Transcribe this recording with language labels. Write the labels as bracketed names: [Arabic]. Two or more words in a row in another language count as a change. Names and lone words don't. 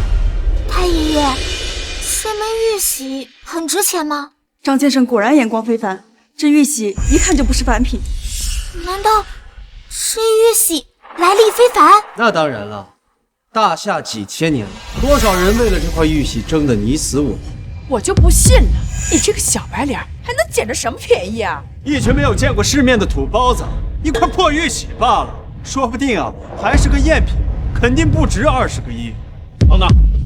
[Chinese] 太爺爺，這枚玉璽很值錢嗎？張先生果然眼光非凡，這玉璽一看就不是凡品。難道這玉璽來歷非凡？那當然了，大夏幾千年了，多少人為了這塊玉璽爭得你死我活。我就不信了，你這個小白臉還能撿着什麼便宜啊？一群沒有見過世面的土包子，一塊破玉璽罷了。說不定啊，還是個贗品，肯定不值20個億。等等，